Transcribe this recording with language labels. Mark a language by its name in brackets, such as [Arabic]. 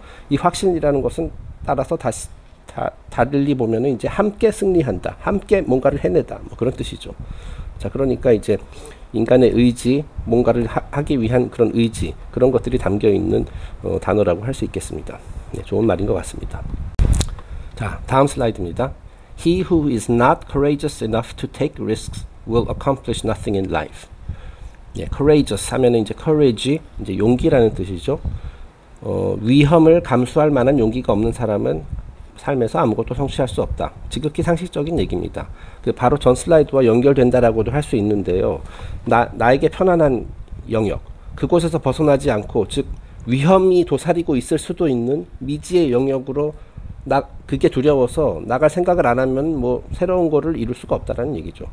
[Korean] 이 확신이라는 것은 따라서 달리 보면은 이제 함께 승리한다, 함께 뭔가를 해내다, 뭐 그런 뜻이죠. 자, 그러니까 이제 인간의 의지, 뭔가를 하기 위한 그런 의지, 그런 것들이 담겨 있는 단어라고 할 수 있겠습니다. 네, 좋은 말인 것 같습니다. 자, 다음 슬라이드입니다. [English] He who is not courageous enough to take risks will accomplish nothing in life. [Korean] 예, courageous 하면은 이제 courage, 이제 용기라는 뜻이죠. 위험을 감수할 만한 용기가 없는 사람은 삶에서 아무것도 성취할 수 없다. 지극히 상식적인 얘기입니다. 바로 전 슬라이드와 연결된다라고도 할 수 있는데요. 나에게 편안한 영역, 그곳에서 벗어나지 않고, 즉 위험이 도사리고 있을 수도 있는 미지의 영역으로 그게 두려워서 나갈 생각을 안 하면 뭐 새로운 거를 이룰 수가 없다라는 얘기죠.